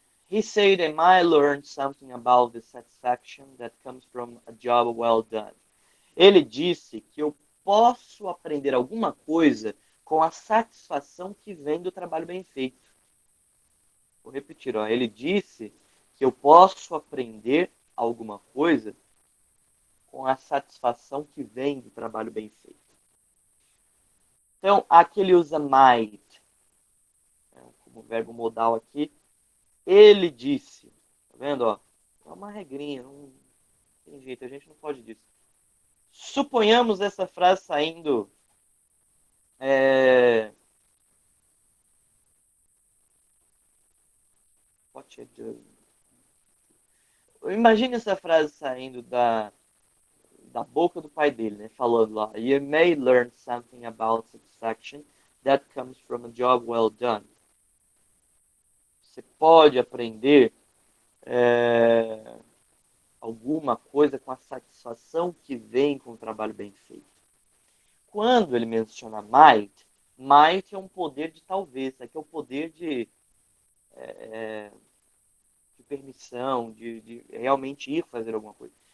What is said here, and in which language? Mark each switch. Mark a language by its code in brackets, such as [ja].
[en] He said I might learn something about the satisfaction that comes from a job well done. [pt] Ele disse que eu posso aprender alguma coisa com a satisfação que vem do trabalho bem feito. Vou repetir, ó. Ele disse que eu posso aprender alguma coisa com a satisfação que vem do trabalho bem feito. Então, aqui ele usa might, como verbo modal aqui. Ele disse, tá vendo? Ó, é uma regrinha, não tem jeito, a gente não pode disso. Suponhamos essa frase saindo [en] what you do. [pt] Imagine essa frase saindo da boca do pai dele, né? Falando lá, [en] you may learn something about satisfaction that comes from a job well done. [pt] Você pode aprender alguma coisa com a satisfação que vem com o trabalho bem feito. Quando ele menciona might é um poder de talvez, aqui é o poder de permissão, de realmente ir fazer alguma coisa.